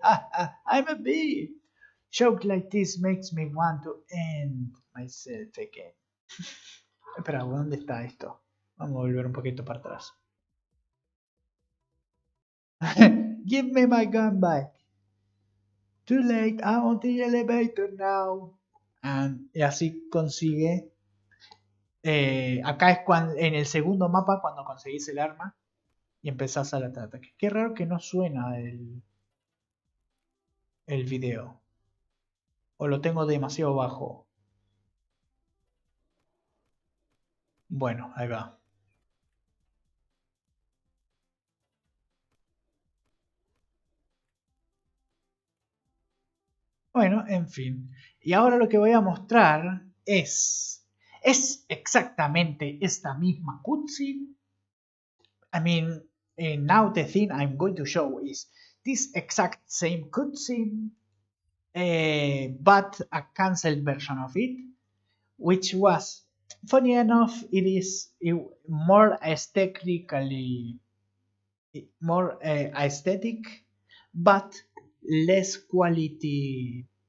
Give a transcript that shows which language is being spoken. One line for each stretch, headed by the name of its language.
English: Ha ha, I'm a bee. Joke like this makes me want to end myself again.
Spanish: Espera, ¿dónde está esto? Vamos a volver un poquito para atrás.
English: Give me my gun back. Too late, I'm on the elevator now.
Spanish: Y así consigue. Acá es cuando, en el segundo mapa cuando conseguís el arma y empezás al ataque. Qué raro que no suena el video. O lo tengo demasiado bajo. Bueno, ahí va. Bueno, en fin. Y ahora lo que voy a mostrar es exactamente esta misma cutscene.
English: I mean, now the thing I'm going to show is this exact same cutscene, but a cancelled version of it, which was, funny enough, it is more aesthetically more aesthetic, but less quality.